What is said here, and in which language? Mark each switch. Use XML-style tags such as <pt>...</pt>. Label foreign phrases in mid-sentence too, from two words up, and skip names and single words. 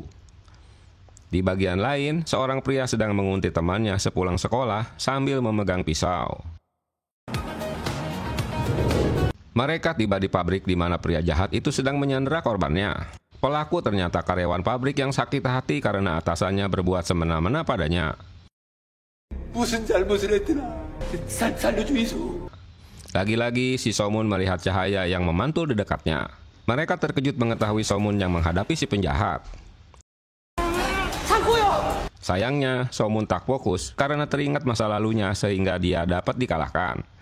<id>Di bagian lain, seorang pria sedang menguntit temannya sepulang sekolah sambil memegang pisau. Mereka tiba di pabrik di mana pria jahat itu sedang menyandera korbannya. Pelaku ternyata karyawan pabrik yang sakit hati karena atasannya berbuat semena-mena padanya.</id> <ko>무슨 잘못을 했더라. 살려주이소.</ko> <id>Lagi-lagi si Somun melihat cahaya yang memantul di dekatnya. Mereka terkejut mengetahui Somun yang menghadapi si penjahat. Sayangnya, Somun tak fokus karena teringat masa lalunya sehingga dia dapat dikalahkan.</id>